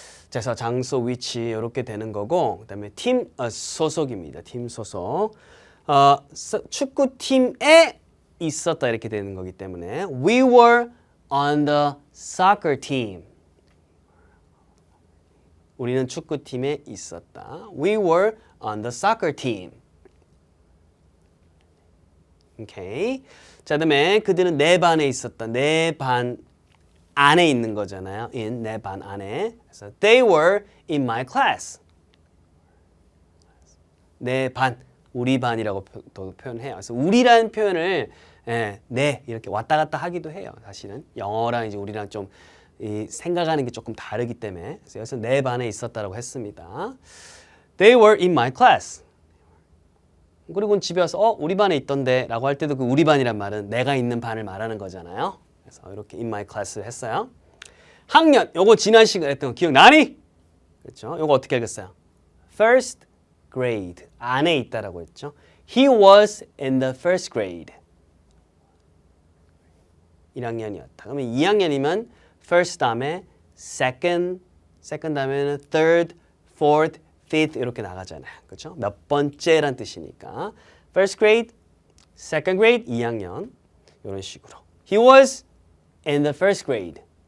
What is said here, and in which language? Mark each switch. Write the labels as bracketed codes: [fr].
[ko] 자, 그래서 장소, 위치 이렇게 되는 거고 그다음에 팀 소속입니다. 팀 소속. 축구팀에 있었다 이렇게 되는 거기 때문에 [en] We were on the soccer team. [ko] 우리는 축구팀에 있었다. [en] We were on the soccer team. [ko] 오케이. 자, 그다음에 그들은 내 반에 있었다. 내 반 안에 있는 거잖아요. in 내 반 안에. 그래서 [en] they were in my class. [ko] 내 반, 우리 반이라고 또 표현해요. 그래서 우리라는 표현을 네 이렇게 왔다 갔다 하기도 해요. 사실은 영어랑 이제 우리랑 좀 이 생각하는 게 조금 다르기 때문에 그래서 여기서 내 반에 있었다라고 했습니다. [en] They were in my class. [ko] 그리고 집에 와서 우리 반에 있던데 라고 할 때도 그 우리 반이란 말은 내가 있는 반을 말하는 거잖아요. 그래서 이렇게 [en] in my class [ko] 했어요. 학년, 요거 지난 시간에 했던 거 기억나니? 그렇죠? 요거 어떻게 읽었어요? First grade 안에 있다라고 했죠. [en] He was in the first grade. [ko] 1학년이었다. 그러면 2학년이면 first 다음에 second 다음에는 third, fourth, fifth 이렇게 나가잖아요. 그렇죠? 몇 번째란 뜻이니까. [en] first grade, second grade, [ko] 2학년 이런 식으로. [en] He was in the first grade.